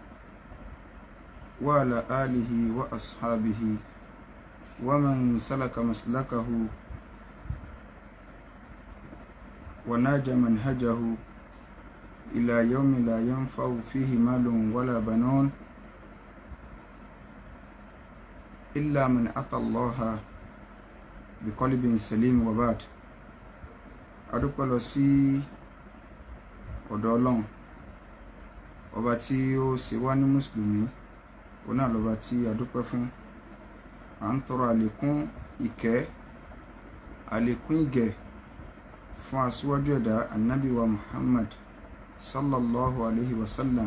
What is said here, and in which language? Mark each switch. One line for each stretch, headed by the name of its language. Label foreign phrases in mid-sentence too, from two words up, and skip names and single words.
Arabic: وعلى آله وأصحابه ومن سلك مسلكه وناج منهجه إلى يوم لا ينفع فيه مال ولا بنون إلا من أتى الله بقلب سليم.
Yoruba: وبعد adúpẹ́ lọ sí ọ̀dọ̀ Ọlọ́run ọba tí ó ṣe wá ní mùsùlùmí, òun náà lọ́ba tí adúpẹ́ fún. À ń tọrọ àlékún ìkẹ́ àlékún ìgẹ̀ fún aṣíwájú ẹ̀dá Ànábì wa Muhammad
Arabic: صلى الله عليه وسلم.